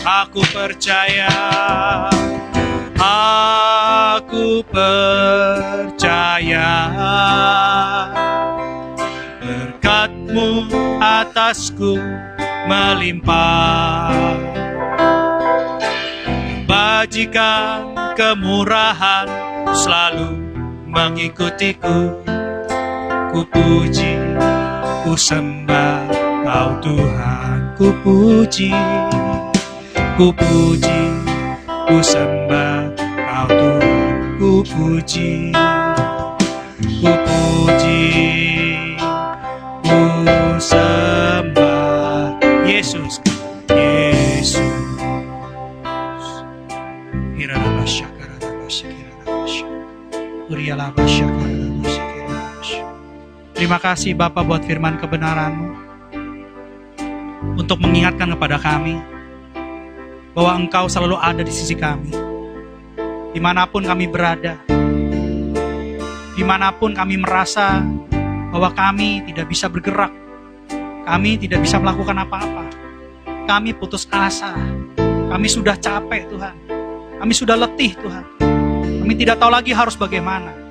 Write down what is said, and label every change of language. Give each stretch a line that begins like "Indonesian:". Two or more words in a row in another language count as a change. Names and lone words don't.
Indonesian: Aku percaya, aku percaya berkat-Mu atasku melimpah, bajikan kemurahan selalu mengikutiku. Ku puji, ku sembah Kau Tuhan. Ku puji, ku puji, ku sembah Kau Tuhan. Ku puji, ku puji, ku sembah Yesus, Yesus. Hirana Terima kasih Bapa buat firman kebenaran-Mu, untuk mengingatkan kepada kami bahwa Engkau selalu ada di sisi kami. Dimanapun kami berada, dimanapun kami merasa bahwa kami tidak bisa bergerak, kami tidak bisa melakukan apa-apa, kami putus asa, kami sudah capek Tuhan, kami sudah letih Tuhan, kami tidak tahu lagi harus bagaimana.